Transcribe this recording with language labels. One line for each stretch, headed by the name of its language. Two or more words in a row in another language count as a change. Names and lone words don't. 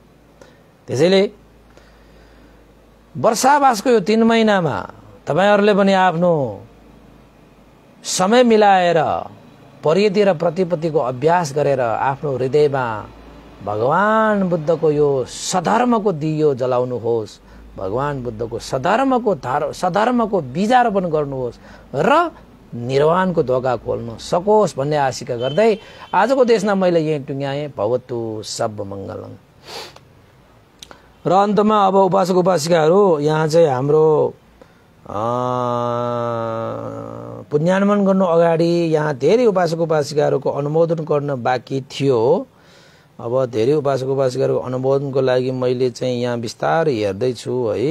Nepali: त्यसैले वर्षावासको यो 3 महिनामा तपाईहरुले पनि आफ्नो समय मिलाएर परियति र प्रतिपत्तिको अभ्यास गरेर आफ्नो हृदयमा भगवान बुद्धको यो सधर्मको दियो जलाउनुहोस्, भगवान बुद्धको सधर्मको बीजारोपण गर्नुहोस् र निर्वाणको ढोका खोल्न सकोस् भन्ने आशिका गर्दै आजको देशमा मैले यही टुङ्ग्याएँ।
Sanskrit: भवतु सब मङ्गलम्।
Nepali: र अन्तमा अब उपासक उपासिकाहरू, यहाँ चाहिँ हाम्रो पुण्यानुमान गर्नु अगाडि यहाँ धेरै उपासक उपासिकाहरूको अनुमोदन गर्न बाँकी थियो। अब धेरै उपासक उपासिकाहरूको अनुमोदनको लागि मैले चाहिँ यहाँ बिस्तारै हेर्दैछु है।